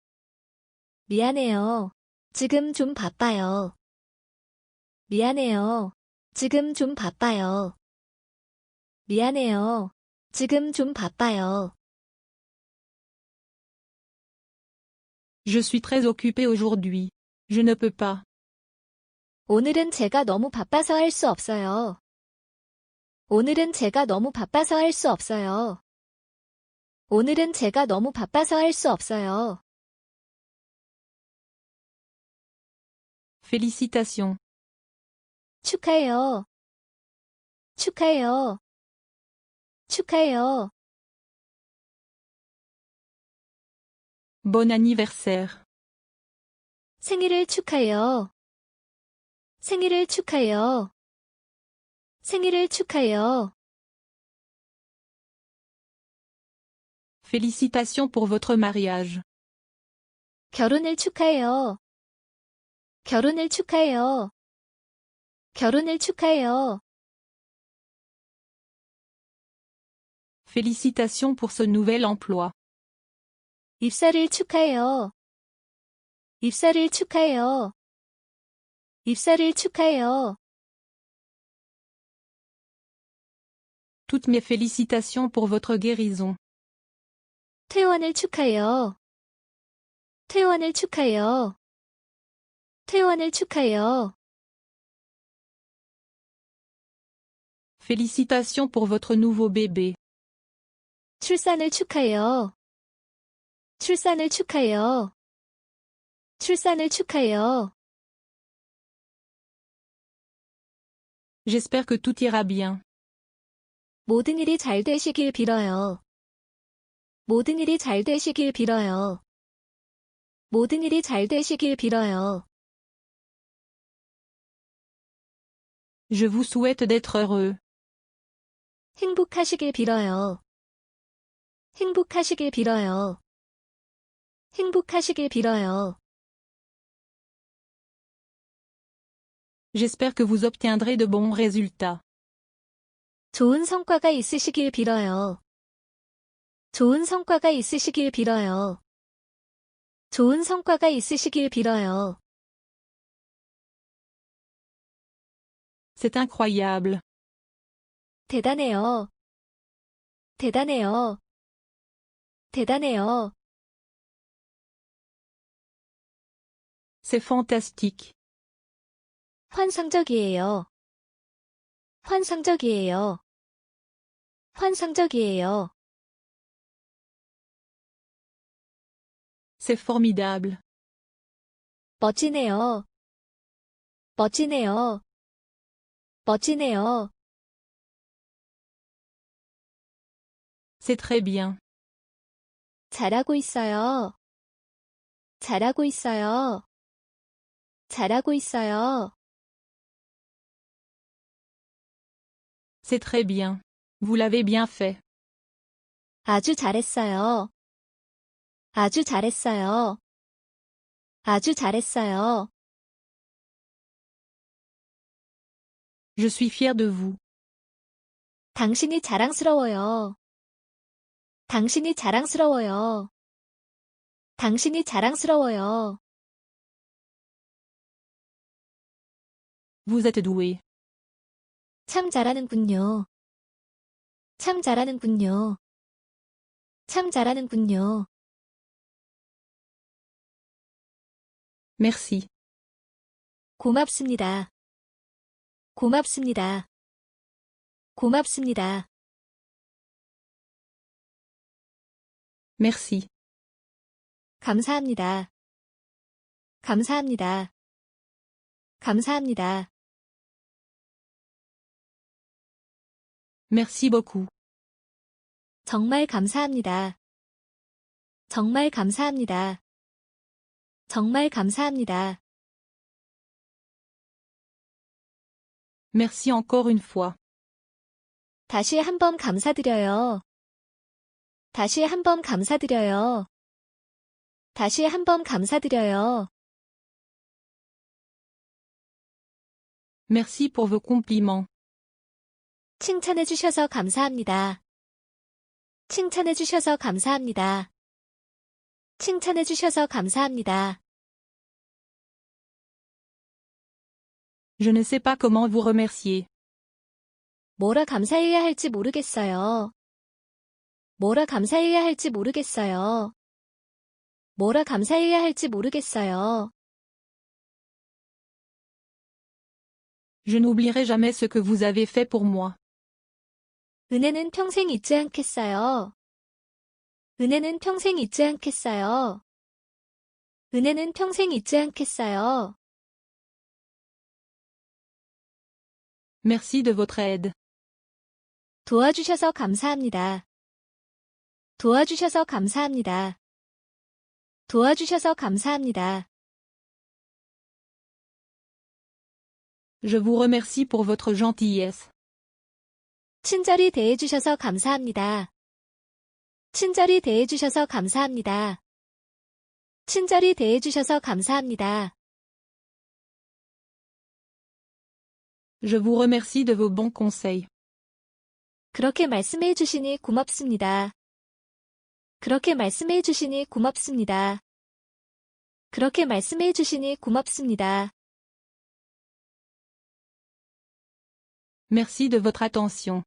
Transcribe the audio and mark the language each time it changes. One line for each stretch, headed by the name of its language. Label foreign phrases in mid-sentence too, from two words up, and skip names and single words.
Korean: 미안해요. 지금 좀 바빠요. 미안해요. 지금 좀 바빠요. 미안해요. 지금 좀 바빠요.
French: Je suis très occupé aujourd'hui. Je ne peux pas.
Korean: 오늘은 제가 너무 바빠서 할 수 없어요. 오늘은 제가 너무 바빠서 할 수 없어요. 오늘은 제가 너무 바빠서 할 수 없어요.
French: Félicitations.
Korean: 축하해요. 축하해요. 축하해요.
French: Bon anniversaire.
Korean: 생일을 축하해요. 생일을 축하해요. 생일을 축하해요.
French: Félicitations pour votre mariage.
Korean: 결혼을 축하해요. 결혼을 축하해요. 결혼을 축하해요.
French: Félicitations pour ce nouvel emploi.
Korean: 입사를 축하해요. 입사를 축하해요. 입사를 축하해요.
French: Toutes mes félicitations pour votre guérison.
Korean: 퇴원을 축하해요. 퇴원을 축하해요. 퇴원을 축하해요.
French: Félicitations pour votre nouveau bébé.
Korean: 출산을 축하해요. 출산을 축하해요. 출산을 축하해요.
French: J'espère que tout ira bien.
Korean: 모든 일이 잘 되시길 빌어요. 모든 일이 잘 되시길 빌어요. 모든 일이 잘 되시길 빌어요.
French: Je vous souhaite d'être heureux.
Korean: 행복하시길 빌어요. 행복하시길 빌어요. 행복하시길 빌어요.
French: J'espère que vous obtiendrez de bons résultats.
Korean: 좋은 성과가 있으시길 빌어요. 좋은 성과가 있으시길 빌어요. 좋은 성과가 있으시길 빌어요.
French: C'est incroyable.
Korean: 대단해요. 대단해요. 대단해요.
French: C'est fantastique.
Korean: 환상적이에요. 환상적이에요. 환상적이에요.
French: C'est formidable.
Korean: 멋지네요. 멋지네요. 멋지네요.
French: C'est très bien.
Korean: 잘하고 있어요. 잘하고 있어요. 잘하고 있어요.
French: C'est très bien. Vous l'avez bien fait.
Korean: 아주 잘했어요. 아주 잘했어요. 아주 잘했어요.
French: Je suis fier de vous.
Korean: 당신이 자랑스러워요. 당신이 자랑스러워요. 당신이 자랑스러워요.
French: Vous êtes doué.
Korean: 참 잘하는군요. 참 잘하는군요. 참 잘하는군요.
French: Merci.
Korean: 고맙습니다. 고맙습니다. 고맙습니다.
French: Merci.
Korean: 감사합니다. 감사합니다. 감사합니다.
French: Merci beaucoup.
Korean: 정말 감사합니다. 정말 감사합니다. 정말 감사합니다.
French: Merci encore une fois.
Korean: 다시 한번 감사드려요. 다시 한번 감사드려요. 다시 한번 감사드려요.
French: Merci pour vos compliments.
Korean: 칭찬해 주셔서 감사합니다. 칭찬해 주셔서 감사합니다. 칭찬해 주셔서 감사합니다.
French: Je ne sais pas comment vous remercier.
Korean: 뭐라 감사해야 할지 모르겠어요. 뭐라 감사해야 할지 모르겠어요. 뭐라 감사해야 할지 모르겠어요.
French: Je n'oublierai jamais ce que vous avez fait pour moi.
Korean: 은혜는 평생 잊지 않겠어요. 은혜는 평생 잊지 않겠어요. 은혜는 평생 잊지 않겠어요.
French: Merci de votre aide.
Korean: 도와주셔서 감사합니다. 도와주셔서 감사합니다. 도와주셔서 감사합니다.
French: Je vous remercie pour votre gentillesse.
Korean: 친절히 대해주셔서 감사합니다. 친절히 대해주셔서 감사합니다. 친절히 대해주셔서 감사합니다.
French: Je vous remercie de vos bons conseils.
Korean: 그렇게 말씀해 주시니 고맙습니다. 그렇게 말씀해 주시니 고맙습니다. 그렇게 말씀해 주시니 고맙습니다.
French: Merci de votre attention.